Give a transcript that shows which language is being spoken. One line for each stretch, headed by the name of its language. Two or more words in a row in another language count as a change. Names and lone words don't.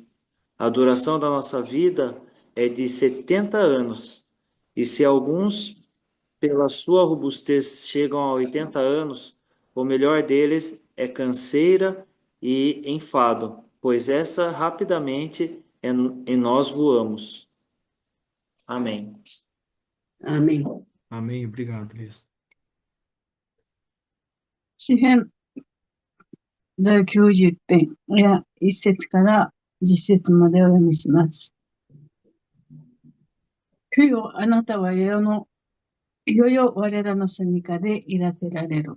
Portuguese: A duração da nossa vida é de 70 anos. E se alguns, pela sua robustez, chegam a 80 anos, o melhor deles é canseira e enfado, pois essa rapidamente em nós voamos. Amém.
Japanese: アーメン。
Portuguese: Amém. Obrigado, Elias.
Japanese: 詩編第90編や1節から10節までお読みします。主よ、あなたはいよいよ我らの住処でいらせられる。